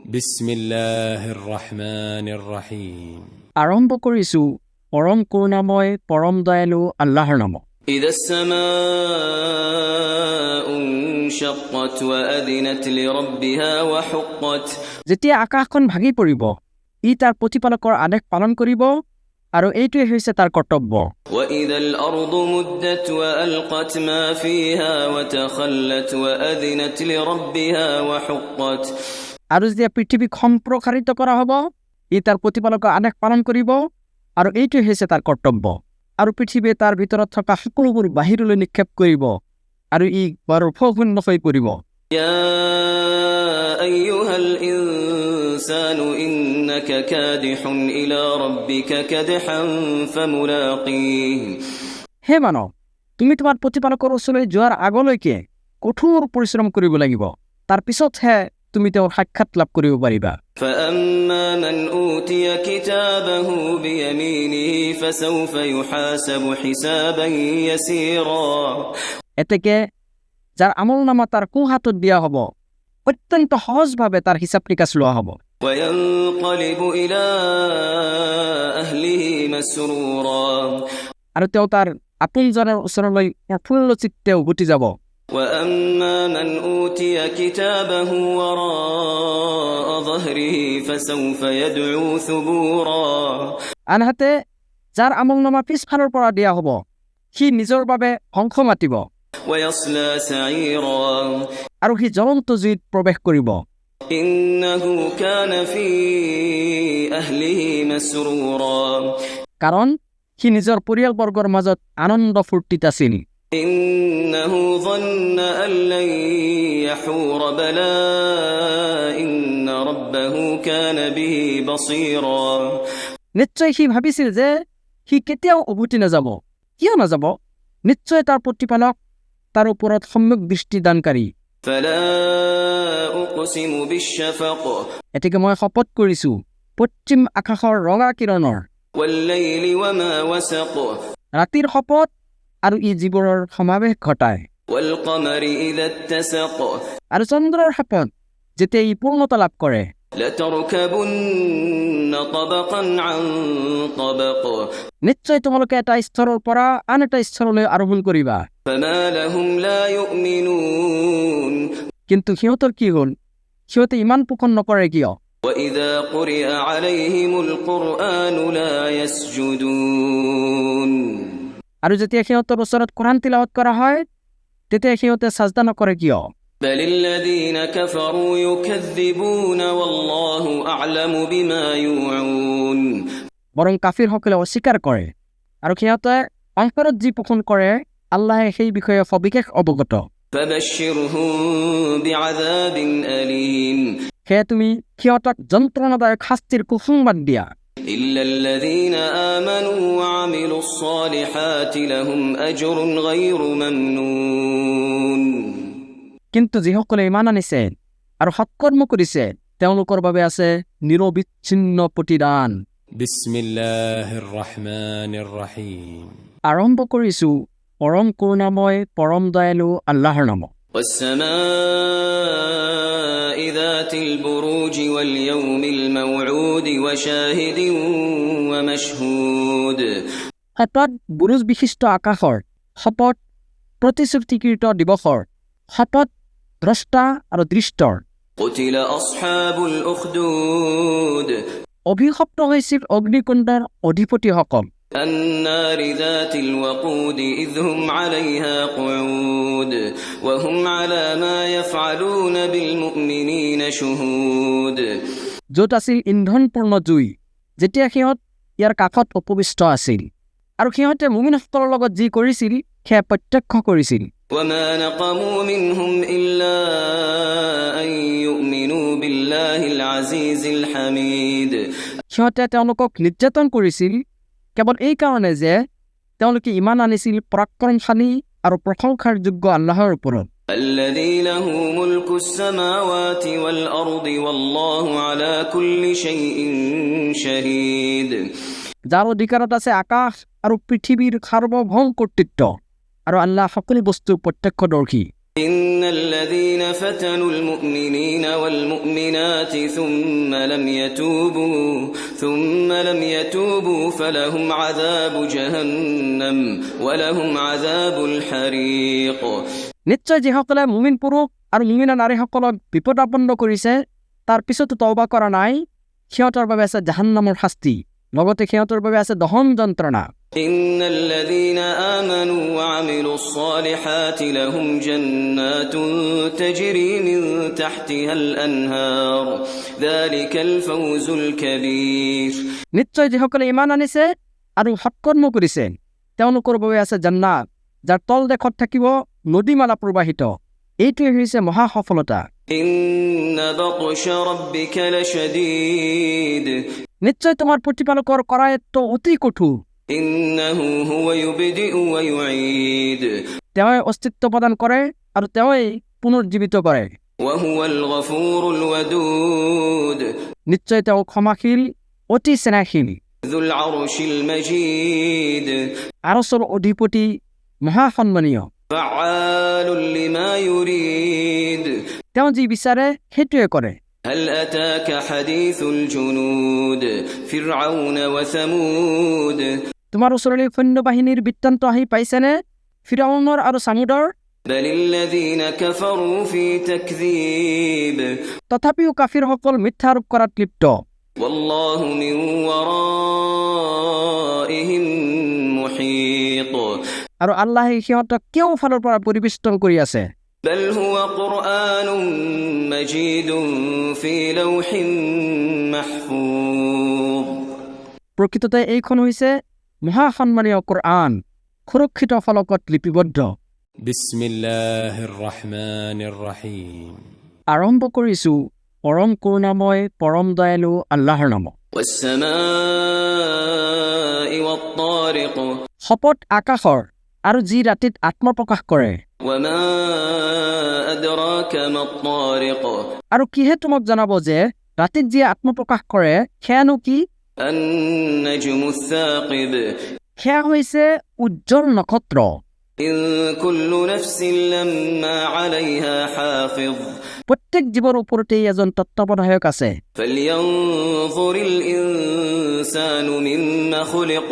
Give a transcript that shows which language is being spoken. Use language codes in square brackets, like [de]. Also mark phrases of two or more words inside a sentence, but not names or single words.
[ar] بسم الله الرحمن الرحيم. [as] আৰম্ভ কৰিছো পৰম কৰুণাময় পৰম দয়ালু আল্লাহৰ নামত। [ar] إذا السماء انشقت وأذنت لربها وحقت [as] যেতিয়া আকাশখন ভাগি পৰিব, ই তাৰ প্ৰতিপালকৰ আদেশ পালন কৰিব আৰু এইটোৱে হৈছে তাৰ কৰ্তব্য। [ar] وإذا الأرض مدت وألقت ما فيها وتخلت وأذنت لربها وحقت [as] আৰু যেতিয়া পৃথিৱীক সম্প্ৰসাৰিত কৰা হ'ব, ই তাৰ প্ৰতিপালকৰ আদেশ পালন কৰিব আৰু এইটোৱে হৈছে তাৰ কৰ্তব্য। আৰু পৃথিৱীয়ে তাৰ ভিতৰত থকা সকলোবোৰ বাহিৰলৈ নিক্ষেপ কৰিব আৰু ই বাৰু শূন্য হৈ পৰিব। [ar] يا أيها الإنسان إنك كادح إلى ربك كدحا فملاقيه [as] হে মানৱ, তুমি তোমাৰ প্ৰতিপালকৰ ওচৰলৈ যোৱাৰ আগলৈকে কঠোৰ পৰিশ্ৰম কৰিব লাগিব, তাৰ পিছতহে তুমি তেওঁৰ সাক্ষাৎ লাভ কৰিব পাৰিবা। [ar] فأما من أوتي كتابه بيمينه فسوف يحاسب حسابا يسيرا [as] এতেকে যাৰ আমল নামা তাৰ সোঁ হাতত দিয়া হ'ব, অত্যন্ত সহজভাৱে তাৰ হিচাপ নিকাচ লোৱা হ'ব। [ar] وينقلب إلى أهله مسرورا [as] আৰু তেওঁ তাৰ আপোনজনৰ ওচৰলৈ প্ৰফুল্ল চিত্তে উভতি যাব। [ar] وأما من أوتي كتابه وراء ظهره فسوف يدعو ثبورا [as] আনহাতে যাৰ আমল নামা পিছফালৰ পৰা দিয়া হ'ব, সি নিজৰ বাবে ধ্বংস মাতিব [ar] ويصلى سعيرا [as] আৰু সি জ্বলন্ত জুইত প্ৰৱেশ কৰিব। [ar] إنه كان في أهله مسرورا [as] কাৰণ সি নিজৰ পৰিয়ালবৰ্গৰ মাজত আনন্দ ফূৰ্তিত আছিল। [ar] إنه ظن أن لن يحور بلى إن ربه كان به بصيرا [as] নিশ্চয় সি ভাবিছিল যে সি কেতিয়াও উভতি নাযাব। কিয় নাযাব? নিশ্চয় তাৰ প্ৰতিপালক তাৰ ওপৰত সম্যক দৃষ্টিদানকাৰী। [ar] فلا أقسم بالشفق [as] এতেকে মই শপত কৰিছো পশ্চিম আকাশৰ ৰঙা কিৰণৰ, [ar] والليل وما وسق [as] ৰাতিৰ শপত আৰু ই যিবোৰৰ সমাৱেশ ঘটায়, [ar] والقمر إذا اتسق [as] আৰু চন্দ্ৰৰ শপত যেতিয়া ই পূৰ্ণতা লাভ কৰে। [ar] لتركبن طبقا عن طبق [as] নিশ্চয় তোমালোকে এটা স্তৰৰ পৰা আন এটা স্তৰলৈ আৰোহণ কৰিবা। [ar] فما لهم لا يؤمنون [as] কিন্তু সিহঁতৰ কি হ'ল? সিহঁতে ইমান পোষণ নকৰে কিয়? [ar] وإذا قرئ عليهم القرآن لا يسجدون [as] আৰু যেতিয়া সিহঁতৰ ওচৰত কোৰাণ তিলাৱত কৰা হয়, তেতিয়া সিহঁতে সাজদা নকৰে কিয়? [ar] بل الذين كفروا يكذبون والله أعلم بما يوعون [as] বৰং কাফিৰসকলে অস্বীকাৰ কৰে আৰু সিহঁতে অন্তৰত যি পোষণ কৰে আল্লাহে সেই বিষয়ে সবিশেষ অৱগত। [ar] فبشرهم بعذاب أليم [as] সেয়ে তুমি সিহঁতক যন্ত্ৰণাদায়ক শাস্তিৰ কুসংবাদ দিয়া। [ar] إلا الذين آمنوا وعملوا الصالحات لهم أجر غير ممنون [as] কিন্তু যিসকলে ইমান আনিছে আৰু সৎকৰ্ম কৰিছে, তেওঁলোকৰ বাবে আছে নিৰবিচ্ছিন্ন প্ৰতিদান। [ar] بسم الله الرحمن الرحيم. [as] আৰম্ভ কৰিছো পৰম কৰুণাময় পৰম দয়ালু আল্লাহৰ নামত। [ar] والسماء ذات البروج واليوم الموعود وشاهد ومشهود [as] শপত বুৰুজ বিশিষ্ট আকাশৰ, শপত প্ৰতিশ্ৰুতিকৃত দিৱসৰ, শপত দ্ৰষ্টা আৰু দৃষ্টৰ। [ar] قتل أصحاب الأخدود [as] অভিশপ্ত হৈছিল অগ্নিকুণ্ডৰ অধিপতিসকল, [ar] النار ذات الوقود إذ هم عليها قعود وهم على ما يفعلون بالمؤمنين شهود [as] য'ত আছিল ইন্ধনপূৰ্ণ জুই, যেতিয়া সিহঁত ইয়াৰ কাষত উপবিষ্ট আছিল আৰু সিহঁতে মুমিনসকলৰ লগত যি কৰিছিল সেয়া প্ৰত্যক্ষ কৰিছিল। [ar] وما نقموا منهم إلا أن يؤمنوا بالله العزيز الحميد [as] সিহঁতে তেওঁলোকক নিৰ্যাতন কৰিছিল কেৱল এই কাৰণে যে তেওঁলোকে ইমান আনিছিল পৰাক্ৰমশালী আৰু প্ৰশংসাৰ যোগ্য আল্লাহৰ ওপৰত। [ar] الذي له ملك السماوات والأرض والله على كل شيء شهيد [as] যাৰ অধিকাৰত আছে আকাশ আৰু পৃথিৱীৰ সাৰ্বভৌম কৰ্তৃত্ব, আৰু আল্লাহ সকলো বস্তুৰ প্ৰত্যক্ষদৰ্শী। [ar] إن الذين فتنوا المؤمنين والمؤمنات ثم لم يتوبوا فلهم عذاب جهنم ولهم عذاب الحريق [as] নিশ্চয় যিসকলে মুমিন পুৰুষ আৰু মুমিনা নাৰীসকলক বিপদাপন্ন কৰিছে তাৰ পিছতো তওবা কৰা নাই সিহঁতৰ বাবে আছে জাহান্নামৰ শাস্তি লগতে সিহঁতৰ বাবে আছে দহন যন্ত্ৰণা [ar] إن الذين آمنوا وعملوا الصالحات لهم جنات تجري من تحتها الأنهار ذلك الفوز الكبير [as] নিশ্চয় যিসকলে ঈমান আনিছে আৰু সৎকৰ্ম কৰিছে তেওঁলোকৰ বাবে আছে জান্নাত যাৰ তল দেশত থাকিব নদীমালা প্ৰবাহিত এইটোৱে হৈছে মহা সফলতা [ar] إن بطش ربك لشديد [as] নিশ্চয় তোমাৰ প্ৰতিপালকৰ কৰায়ত্ব অতি কঠোৰ [ar] إنه هو يبدئ ويعيد [as] তেওঁৱে অস্তিত্ব প্ৰদান কৰে আৰু তেওঁৱে পুনৰুজ্জীৱিত কৰে [ar] وهو الغفور الودود [as] নিশ্চয় তেওঁ ক্ষমাশীল অতি স্নেহশীল [ar] ذو العرش المجيد [as] আৰশৰ অধিপতি মহাসন্মানীয় [ar] فعال لما يريد [as] তেওঁ যি বিচাৰে সেইটোৱে কৰে [ar] هل أتاك حديث الجنود فرعون وثمود [as] তোমাৰ ওচৰলৈ সৈন্যবাহিনীৰ বৃত্তান্ত আহি পাইছেনে ফিৰাউনৰ আৰু সামুদৰ [ar] بل الذين كفروا في تكذيب [as] তথাপিও কাফিৰসকল মিথ্যা আৰোপ কৰাত লিপ্ত [ar] والله من ورائهم محيط [as] আৰু আল্লাহে সিহঁতক কেওফালৰ পৰা পৰিবেষ্টন কৰি আছে [ar] بل هو قرآن مجيد في لوح محفوظ [as] প্ৰকৃততে এইখন হৈছে মহাসন্মানীয় কোৰআন সুৰক্ষিত ফলকত লিপিবদ্ধ [ar] بسم الله الرحمن الرحيم [as] আৰম্ভ কৰিছো পৰম কৰুণাময় পৰম দয়ালু আল্লাহৰ নামত [ar] والسماء والطارق [as] শপত আকাশৰ আৰু যি ৰাতিত আত্মপ্ৰকাশ কৰে [ar] وما أدراك ما الطارق [as] আৰু কিহে তোমাক জনাব যে ৰাতিত যি আত্মপ্ৰকাশ কৰে সেয়ানো কি [ar] النجم الثاقب [as] সেয়া হৈছে উজ্জ্বল নক্ষত্ৰ [ar] إن كل نفس لما عليها حافظ [as] প্ৰত্যেক জীৱৰ ওপৰতেই এজন তত্ত্বাৱধায়ক আছে [ar] فلينظر الإنسان مما خلق